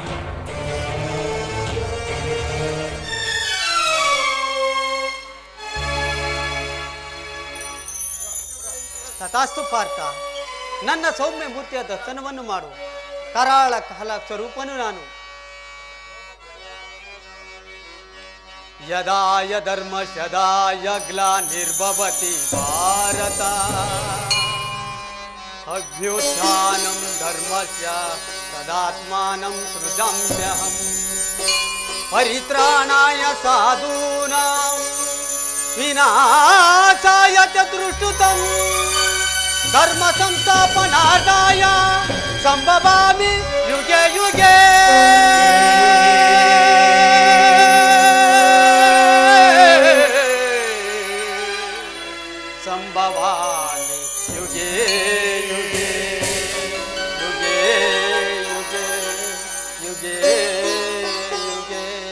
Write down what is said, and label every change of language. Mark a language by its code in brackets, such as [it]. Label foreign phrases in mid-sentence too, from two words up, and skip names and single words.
[kn] ತಥಾಸ್ತು ಪಾರ್ಥ, ನನ್ನ ಸೌಮ್ಯ ಮೂರ್ತಿಯ ದರ್ಶನವನ್ನು ಮಾಡು. ಕರಾಳ ಕಾಲ ಸ್ವರೂಪನು ನಾನು. [sa] ಯದಾಯ ಧರ್ಮ ಸದಾಯ ಗ್ಲಾನಿರ್ಭವತಿ ಭಾರತ ಅಭ್ಯುತ್ಥಾನಂ ಧರ್ಮಸ್ಯ ತದಾತ್ಮಾನಂ ಸೃಜಾಮ್ಯಹಂ ಪರಿತ್ರಾಣಾಯ ಸಾಧೂನಾಂ ವಿನಾಶಾಯ ಚ ದುಷ್ಟುತಂ ಧರ್ಮ ಸಂಸ್ಥಾಪನಾರ್ಥಾಯ ಸಂಭವಾಮಿ ಯುಗೆ ಯುಗೆ ಸಂಭವಾಮಿ ಯುಗೆ ಯುಗೆ ಯುಗೆ ಯುಗೆ ಯುಗೆ ಯುಗೆ.